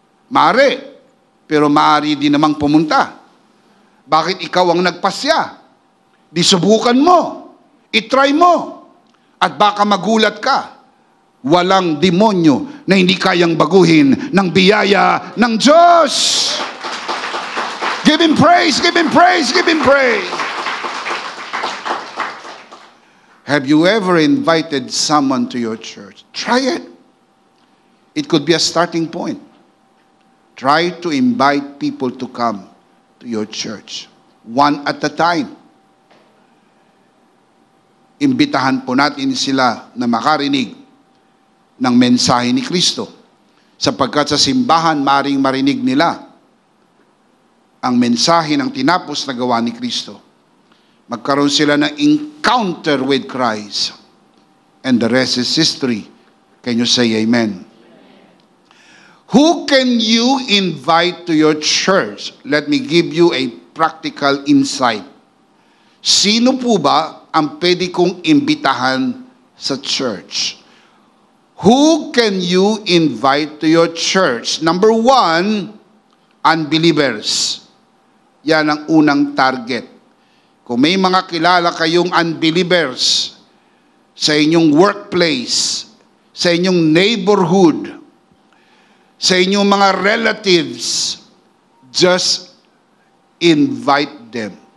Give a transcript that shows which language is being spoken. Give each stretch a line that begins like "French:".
Filipino: Maaari, pero maaari din namang pumunta. Bakit ikaw ang nagpasya? Di subukan mo. I-try mo. At baka magulat ka. Walang demonyo na hindi kayang baguhin ng biyaya ng Diyos.
English: Give Him praise, give Him praise, give Him praise. Have you ever invited someone to your church? Try it. It could be a starting point. Try to invite people to come to your church. One at a time.
Filipino: Imbitahan po natin sila na makarinig ng mensahe ni Kristo. Sapagkat sa simbahan, maring marinig nila ang mensahe ng tinapos na gawa ni Kristo. Magkaroon sila ng
English: encounter with Christ. And the rest is history. Can you say amen? Who can you invite to your church? Let me give you a practical insight.
Filipino: Sino po ba ang pwede kong imbitahan sa church?
English: Who can you invite to your church? Number one, unbelievers.
Filipino: Yan ang unang target. Kung may mga kilala kayong unbelievers sa inyong workplace, sa inyong neighborhood, sa inyong mga relatives,
English: just invite them.